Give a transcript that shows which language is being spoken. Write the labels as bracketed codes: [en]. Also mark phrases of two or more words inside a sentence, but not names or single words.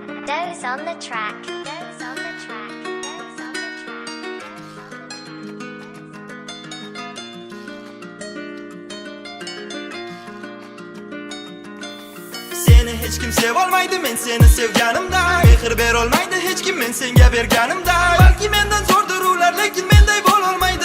[en] Doze on the track. Doze on the track. Doze on the [uz] Seni hech kim sevolmaydi, men seni sevganimda. Mehr berolmaydi hech kim men senga berganimda. Balki mendan zo'rdir ular, lekin menday bo'lolmaydi.